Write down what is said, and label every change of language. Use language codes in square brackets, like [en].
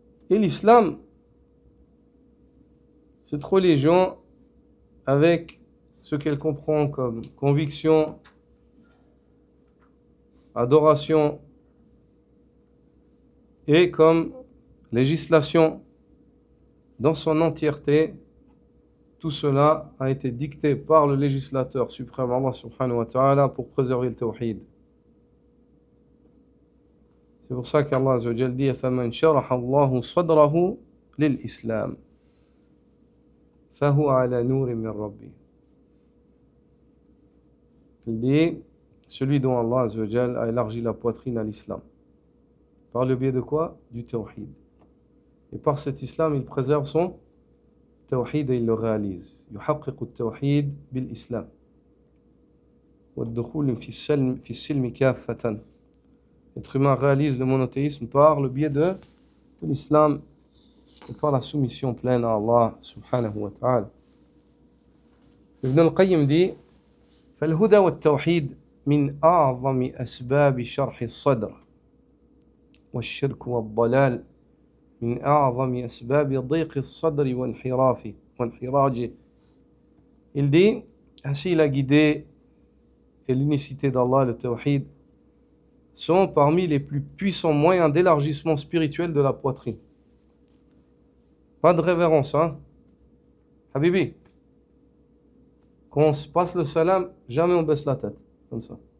[fr] Et l'islam, cette religion, avec ce qu'elle comprend comme conviction, adoration et comme législation dans son entièreté, tout cela a été dicté par le législateur suprême Allah subhanahu wa ta'ala pour préserver le tawhid. C'est pour ça qu'Allah azza wa jalla dit [ar] فَمَنْ شَرَحَ اللَّهُ صَدْرَهُ لِلْإِسْلَامِ فَهُوَ عَلَى نُورٍ مِّن رَبِّهِ. [fr] Il dit celui dont Allah azza wa jalla a élargi la poitrine à l'islam. Par le biais de quoi? Du tawhid. Et par cet islam, il préserve son tawhid et il le réalise. [ar] يحقق التوحيد بالإسلام والدخول في السلم كافة. [fr] L'être humain réalise le monothéisme par le biais de l'islam et par la soumission pleine à Allah subhanahu wa ta'ala. [ar] Ibn al-Qayyim [fr] dit [ar] فالهدى والتوحيد من أعظم أسباب شرح الصدر والشرك والضلال من أعظم أسباب ضيق الصدر وانحراجه. [fr] Il dit ainsi la guidée et l'unicité d'Allah, le tawhid, sont parmi les plus puissants moyens d'élargissement spirituel de la poitrine. Pas de révérence, hein? Habibi, quand on se passe le salam, jamais on baisse la tête, comme ça.